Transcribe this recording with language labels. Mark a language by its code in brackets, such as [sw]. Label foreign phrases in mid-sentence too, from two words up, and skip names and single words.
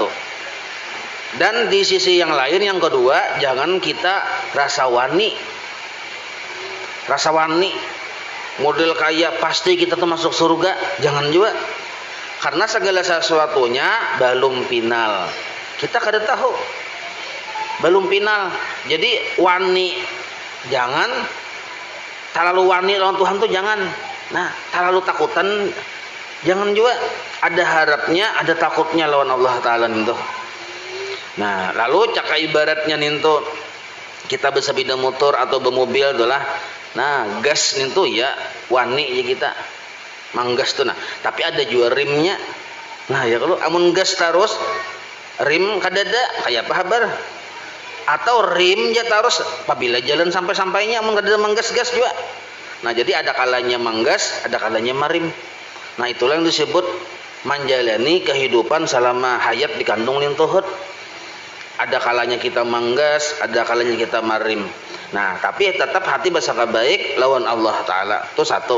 [id] Dan di sisi yang lain, yang kedua, jangan kita rasa wani model kayak pasti kita tuh masuk surga, jangan juga. Karena segala sesuatunya belum final, kita kada tahu, belum final. Jadi wani, jangan terlalu wani lawan Tuhan tuh jangan. Nah, terlalu takutan jangan juga. [bjn] Ada harapnya, ada takutnya lawan [ar] الله تعالى [bjn] nintu. Nah, lalu caka ibaratnya nintu, kita bersepeda motor atau bermobil adalah, nah gas nintu ya wani ya kita manggas tuh. Nah, tapi ada juga rimnya. Nah, ya kalau amun gas terus rim kadada kayak apa kabar? Atau rim ya terus apabila jalan sampai-sampainya amun kadada manggas-gas juga. Nah, jadi ada kalanya manggas, ada kalanya marim. [id] Nah, itulah yang disebut menjalani kehidupan selama hayat dikandung lintuhut. [bjn] Ada kalanya kita manggas, ada kalanya kita marim. [id] Nah, tapi tetap hati bersangka baik lawan [ar] الله تعالى, [id] itu satu.